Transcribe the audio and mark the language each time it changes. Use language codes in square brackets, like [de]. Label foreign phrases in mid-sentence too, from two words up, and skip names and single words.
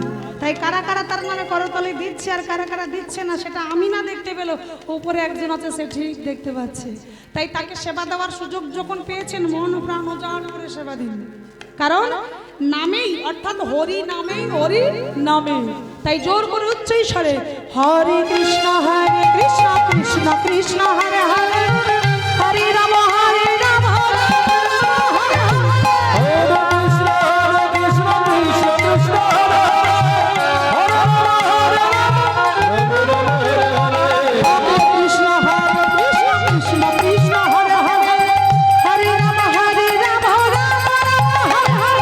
[bn] তাই কারা কারা তার নামে করতলে দিচ্ছে আর কারা কারা দিচ্ছে না সেটা আমি না দেখতে পেলো, উপরে একজন আছে সে ঠিক দেখতে পাচ্ছে। তাই তাকে সেবা দেওয়ার সুযোগ যখন পেয়েছেন মন প্রাণ উজাড় করে সেবা দিন, কারণ নামেই অর্থাৎ হরি নামেই, হরি নামে। তাই জোর করে উচ্চ স্বরে [sa] হরে কৃষ্ণ কৃষ্ণ কৃষ্ণ হরে হরে, হরে রাম হরে রাম হরে রাম হরে হরে। हरे कृष्ण कृष्ण कृष्ण हरे हरे हरे राम हरे राम हरे Rama, Hare কৃষ্ণ হরে কৃষ্ণ কৃষ্ণ কৃষ্ণ হরে হরে, হরে রাম হরে রাম রাম রাম হরে হরে।